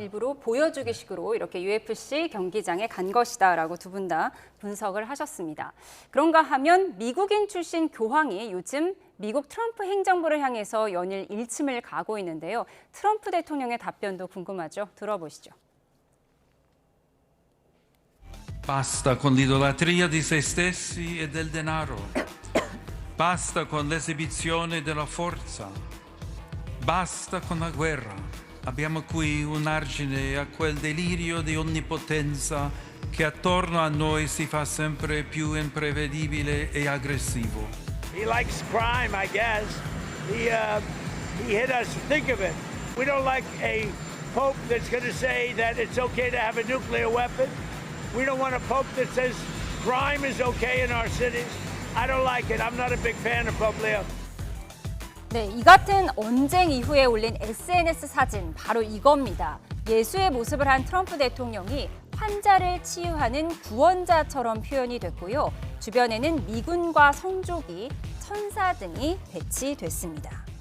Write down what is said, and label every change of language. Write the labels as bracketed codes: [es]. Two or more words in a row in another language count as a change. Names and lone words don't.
[ko] 일부러 보여주기식으로 이렇게 UFC 경기장에 간 것이다라고 두 분 다 분석을 하셨습니다. 그런가 하면 미국인 출신 교황이 요즘 미국 트럼프 행정부를 향해서 연일 일침을 가고 있는데요. 트럼프 대통령의 답변도 궁금하죠. 들어보시죠. [it] Basta con l'idolatria di se stessi e del denaro. Basta con l'esibizione della forza. Basta con la guerra. Abbiamo qui un argine a quel delirio di onnipotenza che attorno a noi si fa sempre più imprevedibile e aggressivo. [en] He likes crime, I guess. He hit us. Think of it. We don't like a pope that's going to say that it's okay to have a nuclear weapon. We don't want a pope that says crime is okay in our cities. I don't like it. I'm not a big fan of Pope Leo. [ko] 네, 이 같은 언쟁 이후에 올린 SNS 사진 바로 이겁니다. 예수의 모습을 한 트럼프 대통령이 환자를 치유하는 구원자처럼 표현이 됐고요. 주변에는 미군과 성조기, 천사 등이 배치됐습니다.